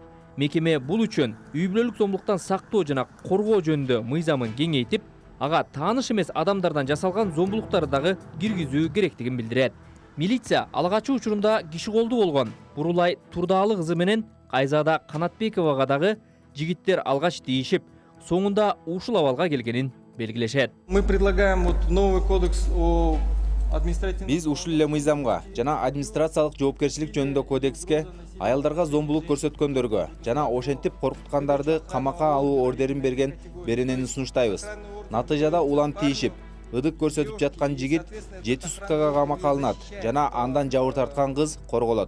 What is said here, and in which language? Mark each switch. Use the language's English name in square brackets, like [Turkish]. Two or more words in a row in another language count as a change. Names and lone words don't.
[Kyrgyz] Мекеме бул үчүн үй бүлөлүк зомбулуктан сактоо жана коргоо жөнүндө мыйзамын кеңейтип, ага тааныш эмес адамдардан жасалган зомбулуктарды дагы киргизүү керектигин билдирет. Милиция алгачкы учурунда киши колдуу болгон Бурулай Турдаалы кызы менен Айзада Канатбековага дагы жигиттер алгач тийишип, соңунда ушул абалга келгенин белгилешет. [Russian] Мы предлагаем новый кодекс о административный... [Kyrgyz] Биз ушул эле мыйзамга жана администрациялык жоопкерчилик жөнүндө кодекске аялдарга зомбулук көрсөткөндөргө жана ошентип коркуткандарды камакка алуу ордерин берген беренени сунуштайбыз. Натыйжада улам тийишип, ыдык көрсөтүп жаткан жигит 7 суткага камакка алынат жана андан жабыр тарткан кыз корголот.